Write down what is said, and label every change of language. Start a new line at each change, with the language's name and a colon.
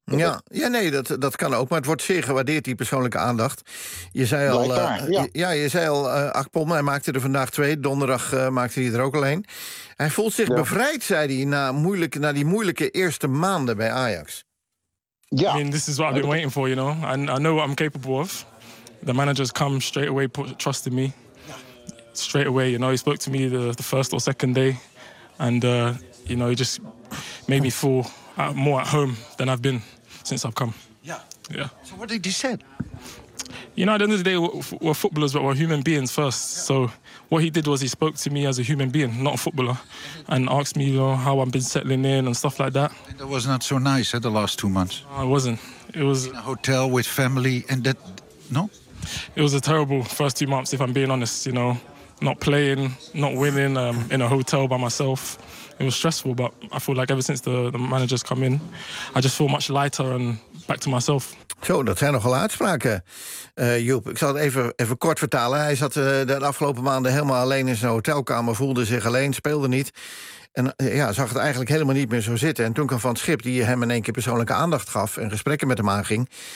Dutch: Ja, ja, nee, dat kan ook. Maar het wordt zeer gewaardeerd, die persoonlijke aandacht. Je zei al, Akpom, hij maakte er vandaag 2. Donderdag maakte hij er ook alleen. Hij voelt zich bevrijd, zei hij, na die moeilijke eerste maanden bij Ajax. Ja.
English: I mean, this is what I've been waiting for, you know. I know what I'm capable of. The manager's come straight away, trust in me. Straight away, you know, he spoke to me the first or second day. And, you know, he just made me feel more at home than I've been since I've come. Yeah. Yeah. So what did he say? You know, at the end of the day, we're footballers, but we're human beings first. Yeah. So what he did was he spoke to me as a human being, not a footballer, and asked me, you know, how I've been settling in and stuff like that. And it was not so nice, the last 2 months. No, it wasn't. It was in a hotel with family and that, no? It was a terrible first 2 months, if I'm being honest, you know. Not playing, not winning, in a hotel by myself. It was stressful, but I feel like ever since the manager's come in, I just feel much lighter and back to myself.
Dutch: Zo, dat zijn nogal uitspraken, Joep. Ik zal het even kort vertalen. Hij zat de afgelopen maanden helemaal alleen in zijn hotelkamer, voelde zich alleen, speelde niet. En ja, zag het eigenlijk helemaal niet meer zo zitten. En toen kwam Van Schip, die hem in één keer persoonlijke aandacht gaf en gesprekken met hem aanging.